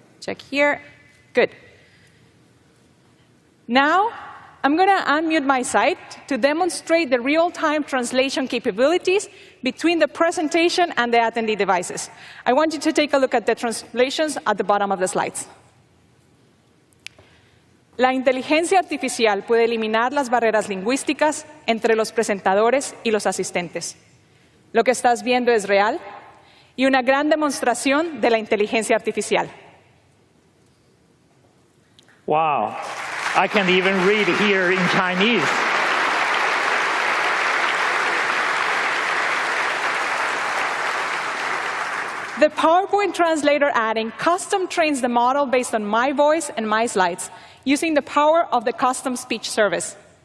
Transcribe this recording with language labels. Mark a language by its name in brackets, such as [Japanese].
[English] Check here. Good. Now, I'm going to unmute my site to demonstrate the real-time translation capabilities between the presentation and the attendee devices. I want you to take a look at the translations at the bottom of the slides. [Spanish] La inteligencia artificial puede eliminar las barreras lingüísticas entre los presentadores y los asistentes. Lo que estás viendo es real y una gran demostración de la inteligencia artificial. [English] Wow. I can even read here in Chinese. The PowerPoint Translator add-in custom trains the model based on my voice and my slides, using the power of the custom speech service.